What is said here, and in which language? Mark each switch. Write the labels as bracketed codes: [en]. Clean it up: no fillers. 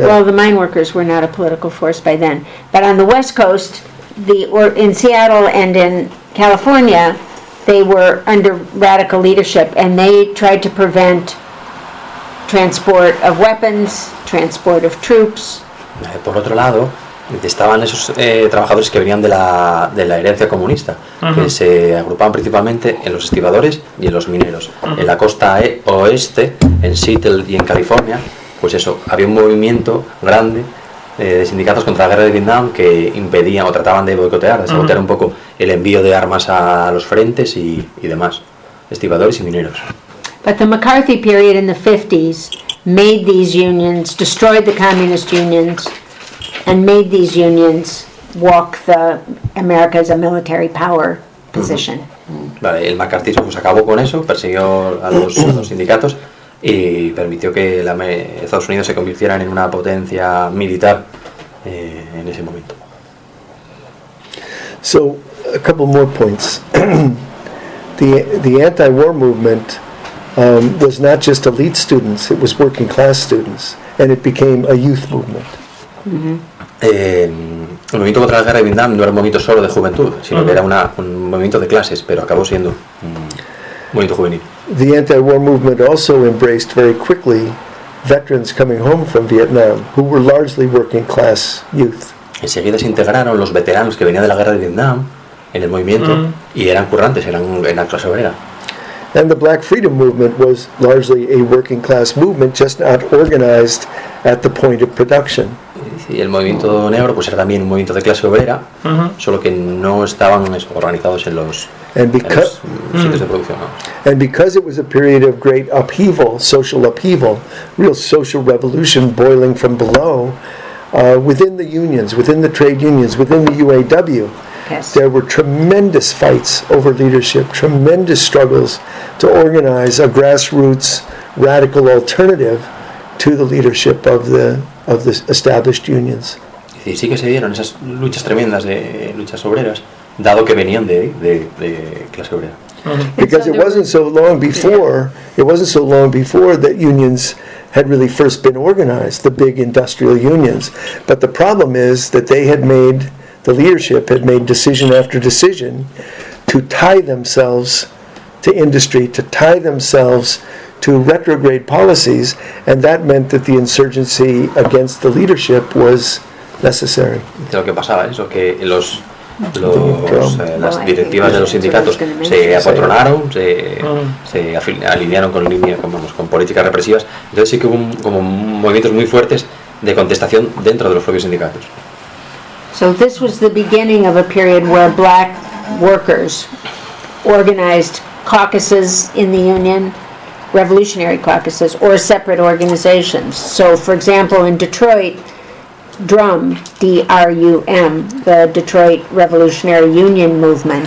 [en] Yeah. Well, the mine workers were not a political force by then. But on the West Coast, in Seattle and in California, they were under radical leadership, and they tried to prevent transport of weapons, transport of troops. [es] Por otro lado, estaban esos trabajadores que venían de la herencia comunista, que se agrupaban principalmente en los estibadores y en los mineros. En la costa oeste, en Seattle y en California, pues eso, había un movimiento grande de sindicatos contra la guerra de Vietnam que impedían o trataban de boicotear, de sabotear un poco el envío de armas a los frentes y demás, estibadores y mineros. [en] But the McCarthy period in the 50s made these unions, destroyed the communist unions, and made these unions walk the America as a military power position. [es] Vale, el macartismo pues acabó con eso, persiguió a los sindicatos y permitió que Estados Unidos se convirtieran en una potencia militar en ese momento. [en] So, a couple more points. The anti-war movement was not just elite students, it was working class students, and it became a youth movement. [es] El movimiento contra la guerra de Vietnam no era un movimiento solo de juventud, sino que era un movimiento de clases, pero acabó siendo un movimiento juvenil. [en] The anti-war movement also embraced very quickly veterans coming home from Vietnam, who were largely working class youth. [es] Enseguida se integraron los veteranos que venían de la guerra de Vietnam en el movimiento y eran currantes, eran clase obrera. [en] And the Black Freedom Movement was largely a working class movement, just not organized at the point of production. [es] Y el movimiento negro pues era también un movimiento de clase obrera, solo que no estaban organizados en los sitios de producción. [en] And because it was a period of great upheaval, real social revolution boiling from below, within the unions, within the trade unions, within the UAW, there were tremendous fights over leadership, tremendous struggles to organize a grassroots radical alternative to the leadership of the established unions. [es] Sí que se dieron esas luchas tremendas de luchas obreras, dado que venían de clase obrera. [en] Because it wasn't so long before that unions had really first been organized, the big industrial unions. But the problem is that the leadership had made decision after decision to tie themselves to industry, to tie themselves to retrograde policies, and that meant that the insurgency against the leadership was necessary. [es] Lo que pasaba es que las directivas de los sindicatos se apoltronaron, se alinearon con líneas, con políticas represivas. Entonces sí que hubo como movimientos muy fuertes de contestación dentro de los propios sindicatos. [en] So this was the beginning of a period where black workers organized caucuses in the union, revolutionary caucuses, or separate organizations. So, for example, in Detroit, DRUM, D-R-U-M, the Detroit Revolutionary Union Movement.